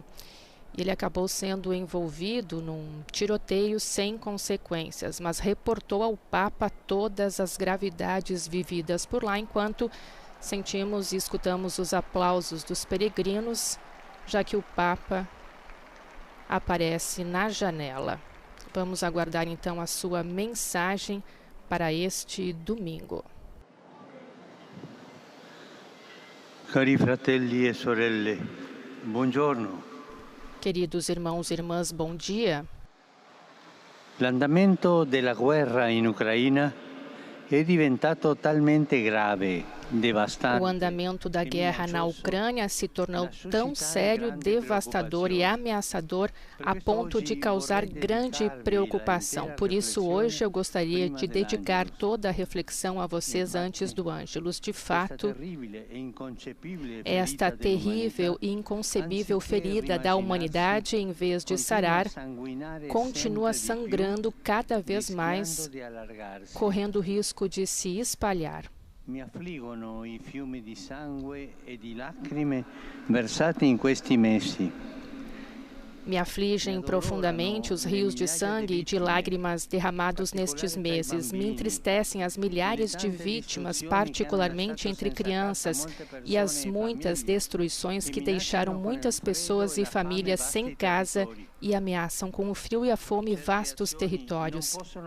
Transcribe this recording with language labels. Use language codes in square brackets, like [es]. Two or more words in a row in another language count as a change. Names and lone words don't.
[pt] Ele acabou sendo envolvido num tiroteio sem consequências, mas reportou ao Papa todas as gravidades vividas por lá, enquanto sentimos e escutamos os aplausos dos peregrinos, já que o Papa aparece na janela. Vamos aguardar então a sua mensagem para este domingo. [it] Cari fratelli e sorelle, buongiorno. [pt] Queridos irmãos e irmãs, bom dia. [it] L'andamento della guerra in Ucraina è diventato talmente grave. [pt] O andamento da guerra na Ucrânia se tornou tão sério, devastador e ameaçador a ponto de causar grande preocupação. Por isso, hoje eu gostaria de dedicar toda a reflexão a vocês antes do Ângelus. De fato, esta terrível e inconcebível ferida da humanidade, em vez de sarar, continua sangrando cada vez mais, correndo o risco de se espalhar. [it] Mi affliggono I fiumi di sangue e di lacrime versati in questi mesi. [pt] Me afligem profundamente os rios de sangue e de lágrimas derramados nestes meses. Me entristecem as milhares de vítimas, particularmente entre crianças, e as muitas destruições que deixaram muitas pessoas e famílias sem casa e ameaçam com o frio e a fome vastos territórios.